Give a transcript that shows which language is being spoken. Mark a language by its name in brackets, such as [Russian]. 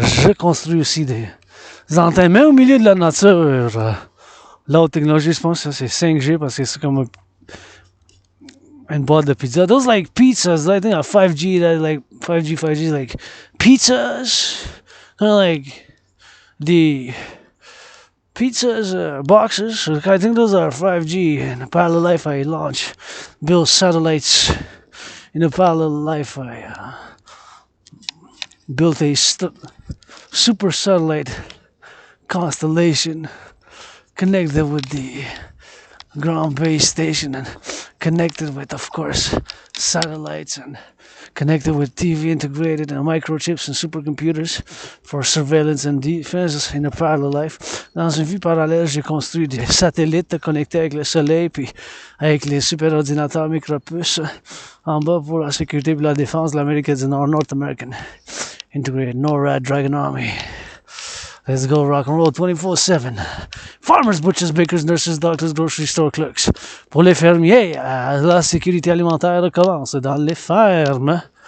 [French] Je construis aussi des antennes, mais au milieu de la nature. L'autre technologie, je pense que c'est 5G parce que c'est comme une boîte de pizza. [English] Those like pizzas, I think 5G, that like 5G, like pizzas, kind of like the pizzas boxes. I think those are 5G. In a parallel life, I launch, build satellites. In a parallel life, I built a super satellite constellation connected with the ground-based station and connected with, of course, satellites and connected with TV integrated and microchips and supercomputers for surveillance and defense in a parallel life. [French] Dans une vie parallèle, j'ai construit des satellites connectés avec le soleil puis avec les super ordinateurs micropuces en bas pour la sécurité et la défense de l'Amérique du Nord, North American Integrated NORAD Dragon Army. [English] Let's go rock and roll 24/7. Farmers, butchers, bakers, nurses, doctors, grocery store clerks. [French] Pour les fermiers, la sécurité alimentaire commence dans les fermes.